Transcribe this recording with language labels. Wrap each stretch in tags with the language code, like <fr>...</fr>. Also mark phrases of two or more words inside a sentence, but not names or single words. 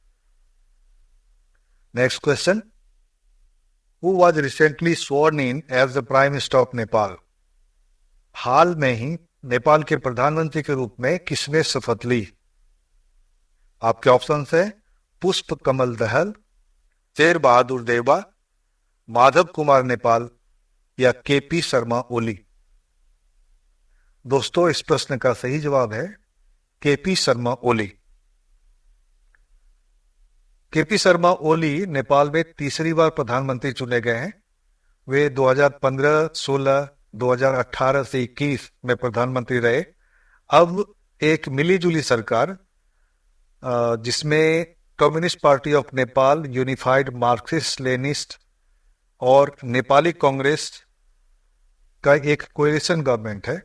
<en>Next question, who was recently sworn in as the Prime Minister of Nepal?</en> <hi>हाल में ही नेपाल के प्रधानमंत्री के रूप में किसने शपथ ली? आपके ऑप्शन है पुष्प कमल दहल, शेर बहादुर देवा, माधव कुमार नेपाल या केपी शर्मा ओली? दोस्तों, इस प्रश्न का सही जवाब है केपी शर्मा ओली। केपी शर्मा ओली नेपाल में तीसरी बार प्रधानमंत्री चुने गए हैं। वे 2015, 16, 2018 से 21 में प्रधानमंत्री रहे। अब एक मिलीजुली सरकार जिसमें कम्युनिस्ट पार्टी ऑफ नेपाल, यूनिफाइड मार्क्सिस्ट लेनिस्ट और नेपाली कांग्रेस का एक</hi> <en>coalition government</en> <hi>है।</hi>